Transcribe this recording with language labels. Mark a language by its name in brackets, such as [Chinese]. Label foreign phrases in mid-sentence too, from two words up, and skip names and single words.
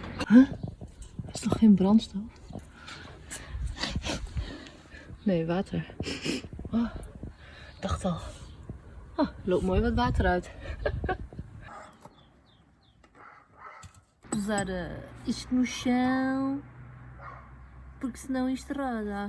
[Dutch] Huh? Is toch geen brandstof? Nee, water. Oh, ik dacht al. Oh, loopt mooi wat water uit. [Portuguese] Usar isto no chão porque senão isto roda.